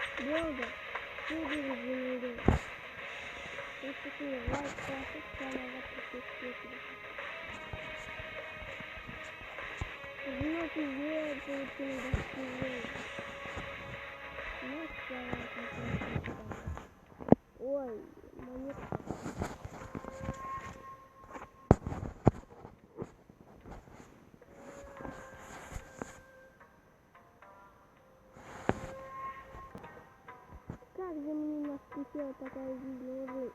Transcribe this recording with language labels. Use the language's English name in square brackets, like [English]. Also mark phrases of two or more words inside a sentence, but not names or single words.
[Turkish] oldu? Gördüğünüz gibi. Teşekkürler. Like basıp kanala teşekkür ederim. Bunun için diğer boyutunu da çiziyorum. Nasıl yapacağım? [Russian] Ой, монетка. Как же мне наскучила такая жизнь уже?